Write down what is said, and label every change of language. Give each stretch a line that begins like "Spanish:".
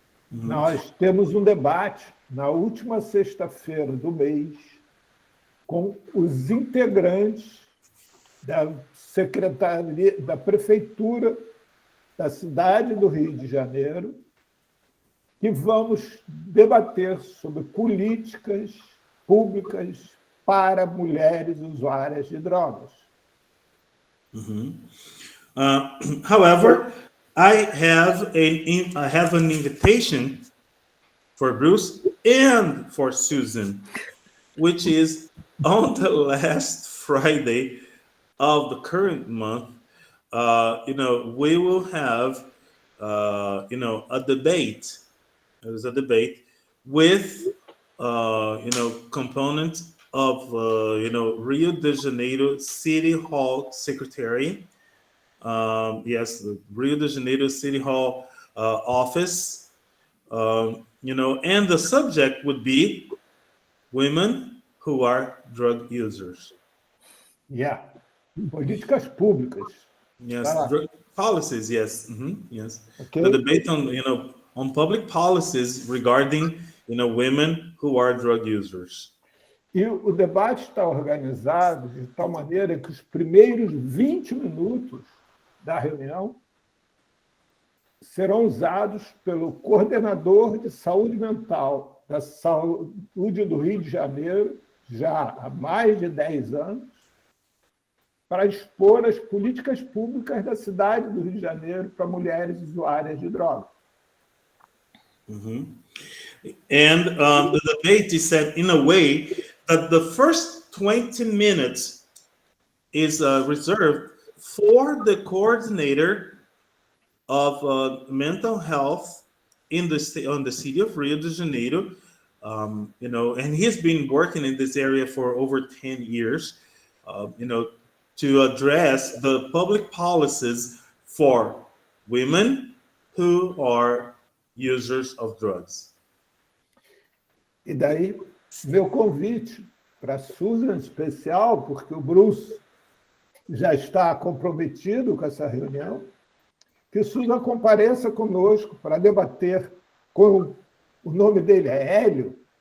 Portuguese: Nós temos um debate na última sexta-feira do mês com os integrantes da Secretaria da Prefeitura da cidade do Rio de Janeiro, que vamos debater sobre políticas públicas para mulheres usuárias de drogas.
English: However, I have an invitation for Bruce and for Susan, which is on the last Friday of the current month. We will have, a debate. There's a debate with, components of, Rio de Janeiro City Hall Secretary. Yes, the Rio de Janeiro City Hall office. And the subject would be women who are drug users.
Portuguese: Yeah. Políticas públicas.
English: Yes, drug policies. Yes, yes. Okay. The debate on public policies regarding women who are drug users.
Portuguese: E o debate está organizado de tal maneira que os primeiros 20 minutos da reunião serão usados pelo coordenador de saúde mental da saúde do Rio de Janeiro, já há mais de 10 anos, para expor as políticas públicas da cidade do Rio de Janeiro para mulheres usuárias de drogas. Mhm.
English: And the debate is set in a way that the first 20 minutes is reserved for the coordinator of mental health in on the city of Rio de Janeiro. And he's been working in this area for over 10 years, to address the public policies for women who are users of drugs.
Portuguese: E daí, meu convite para a Susan especial, porque o Bruce já está comprometido com essa reunião, que Susan compareça conosco para debater com o nome dele é Hélio,